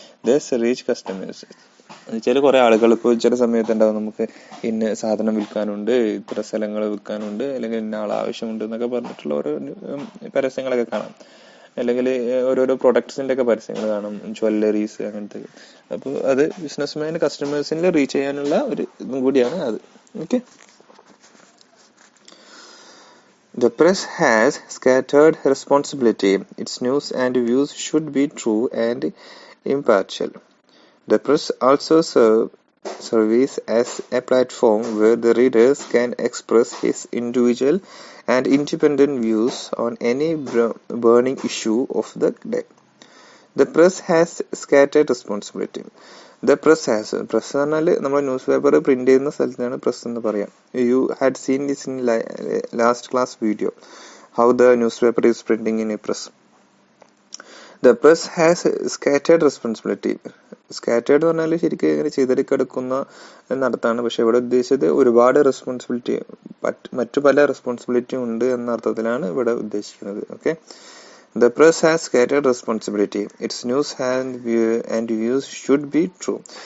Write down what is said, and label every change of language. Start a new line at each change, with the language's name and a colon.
English: thus reach customers
Malayalam: എന്നുവെച്ചാൽ കുറെ ആളുകൾ ഇപ്പോൾ ചില സമയത്ത് ഉണ്ടാവും, നമുക്ക് ഇന്ന സാധനം വിൽക്കാനുണ്ട്, ഇത്ര സ്ഥലങ്ങൾ വിൽക്കാനുണ്ട്, അല്ലെങ്കിൽ ഇന്ന ആൾ ആവശ്യമുണ്ട് എന്നൊക്കെ പറഞ്ഞിട്ടുള്ള ഓരോ പരസ്യങ്ങളൊക്കെ കാണാം. അല്ലെങ്കിൽ ഓരോരോ പ്രൊഡക്ട്സിന്റെ ഒക്കെ പരസ്യങ്ങൾ കാണും, ജ്വല്ലറീസ് അങ്ങനത്തെ. അപ്പോൾ അത് ബിസിനസ്മാൻ കസ്റ്റമേഴ്സിനെ റീച്ച് ചെയ്യാനുള്ള ഒരു ഇതും കൂടിയാണ് അത്. Okay.
English: The press has scattered responsibility. Its news and views should be true and impartial. The press also serves as a platform where the readers can express his individual and independent views on any burning issue of the day. The press has scattered responsibility.
Malayalam: The press പറഞ്ഞാൽ നമ്മൾ news paper print ചെയ്യുന്ന സ്ഥലത്താണ് press എന്ന് പറയാം.
English: You had seen this in last class video, how the newspaper is printing in a press. The press has scattered responsibility.
Malayalam: Scattered എന്ന് പറഞ്ഞാൽ ശരിക്കും ഇങ്ങനെ ചിതറിക്കിടക്കുന്ന എന്നർത്ഥമാണ്. പക്ഷെ ഇവിടെ ഉദ്ദേശിച്ചത് ഒരുപാട് റെസ്പോൺസിബിലിറ്റി, മറ്റു പല റെസ്പോൺസിബിലിറ്റി ഉണ്ട് എന്ന അർത്ഥത്തിലാണ് ഇവിടെ ഉദ്ദേശിക്കുന്നത്. Okay.
English: The press has scattered responsibility. Its news and views should be true.